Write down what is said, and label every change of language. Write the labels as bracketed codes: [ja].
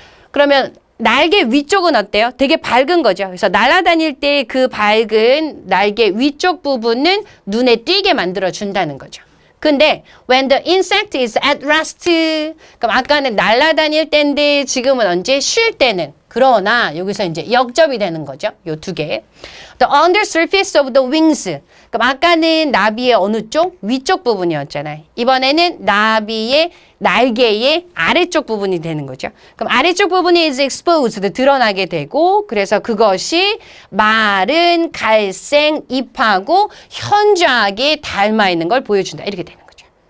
[ko] 그러면 날개 위쪽은 어때요? 되게 밝은 거죠. 그래서 날아다닐 때 그 밝은 날개 위쪽 부분은 눈에 띄게 만들어 준다는 거죠. 근데 [en] when the insect is at rest, [ko] 그럼 아까는 날아다닐 때인데 지금은 언제? 쉴 때는. 그러나 여기서 이제 역접이 되는 거죠. 요 두 개. [en] The under surface of the wings. [ko] 그럼 아까는 나비의 어느 쪽? 위쪽 부분이었잖아요. 이번에는 나비의 날개의 아래쪽 부분이 되는 거죠. 그럼 아래쪽 부분이 [en] is exposed, [ko] 드러나게 되고 그래서 그것이 마른 갈색 잎하고 현저하게 닮아 있는 걸 보여준다. 이렇게 되는 거죠.